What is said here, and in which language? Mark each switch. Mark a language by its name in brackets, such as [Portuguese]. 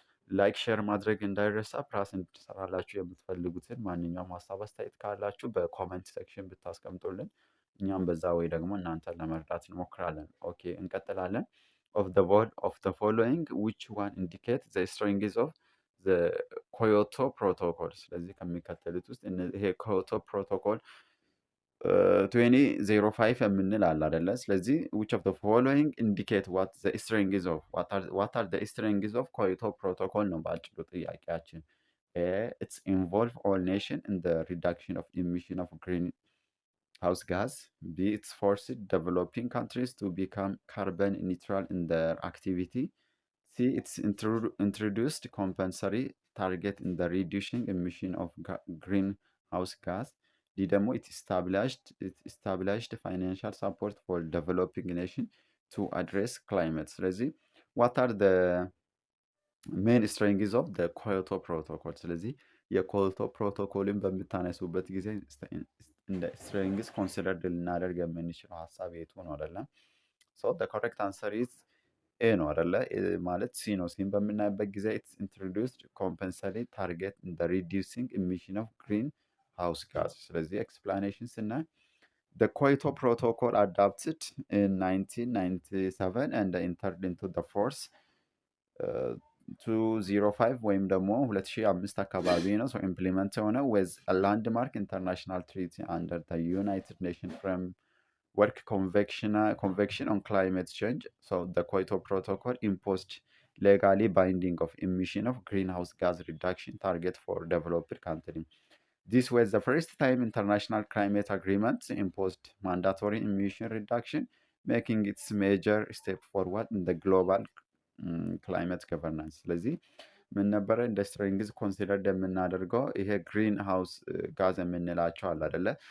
[Amharic] ላይክ፣ ሼር ማድረግ እንዳይረሳ። ፕላስ እንድሰራላችሁ የምትፈልጉትን ማንኛውም ሀሳብ አስተያየት ካላችሁ በኮመንት ሴክሽን ብታስቀምጡልን እኛም በዛ ወይ ደግሞ እናንተን ለመርዳት እንሞክራለን። ኦኬ እንቀጥላለን። [English] ኦፍ ዘ ፎሎዊንግ ዊች ዋን ኢንዲኬት ዘ ስትሬንግዝ ኦፍ ኮዮቶ ፕሮቶኮል። [Amharic] ስለዚህ ከሚከተሉት ውስጥ ይሄ ኮዮቶ ፕሮቶኮል 2005 የምንል አለ አይደለ? [English] ስለዚህ which of the following indicate what the strengths of what are the strengths of ኮዮቶ ፕሮቶኮል [Amharic] ነው በአጭሩ ጥያቄያችን። [English] it's involve all nation in the reduction of emission of greenhouse gas. B, it's forced developing countries to become carbon neutral in their activity. C, it's introduced compulsory target in the reducing emission of greenhouse gas. [Amharic] D ደግሞ [English] it established financial support for developing nation to address climate. ስለዚህ what are the main strengths of the ኮዮቶ ፕሮቶኮል? [Amharic] ስለዚህ የኮዮቶ ፕሮቶኮልን በምታነሱበት ጊዜ እንደ ስትሬንግስ ኮንሲደርድ ልናደርግ የምንችለው ሀሳብ የቱ ነው አይደለም? [English] ሶ the correct answer is ኤ ነው አይደለ? [Amharic] ማለት ሲ ነው። ሲን በምናይበት ጊዜ [English] ኢትስ ኢንትሮዲውስድ ኮምፐንሰሪ ታርጌት ኢን ዘ ሪዲዩሲንግ ኢሚሽን ኦፍ ግሪን ሃውስ ጋዝ። ስለዚህ ኤክስፕላኔሽን ስናይ the Kyoto Protocol adopted in 1997 and entered into the force 205 [Amharic] ወይም ደግሞ 2005 አካባቢ ነው ሰው ኢምፕሊመንት የሆነ [English] with a landmark international treaty under the United Nations Framework Convention on Climate Change. So the Kyoto Protocol imposed legally binding of emission of greenhouse gas reduction target for developed countries. This was the first time international climate agreements imposed mandatory emission reduction, making it a major step forward in the global climate governance. [Amharic] ስለዚህ ምን ነበረ እንደ ስትሬንግዝ ኮንሲደርድ የምናደርገው ይሄ ግሪን ሃውስ ጋዝ የምንላቸው አለ አይደለ?